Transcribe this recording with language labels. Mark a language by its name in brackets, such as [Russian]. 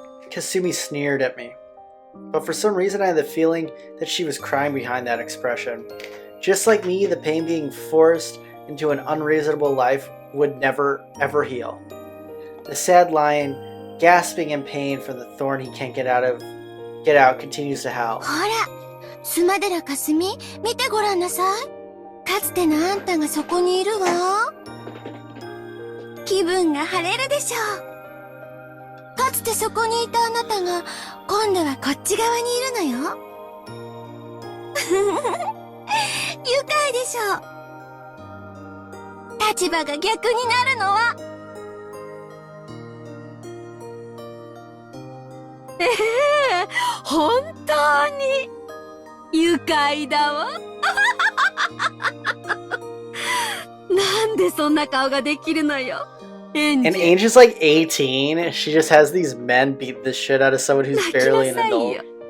[English] Kasumi sneered at me, but for some reason I had the feeling that she was crying behind that expression. Just like me, the pain being forced into an unreasonable life would never, ever heal. The sad lion, gasping in pain from the thorn he can't get out, continues to howl. [Japanese] ほら、スマデラかすみ、見てごらんなさい。かつてのあんたがそこにいるわ。気分が晴れるでしょう。かつてそこにいたあなたが、今度はこっち側にいるのよ。愉快でしょう。立場が逆になるのは。本当に愉快だわ。なんでそんな顔ができるのよ。 [English] And Angel's like 18. She just has these men beat the shit out of someone who's barely an adult.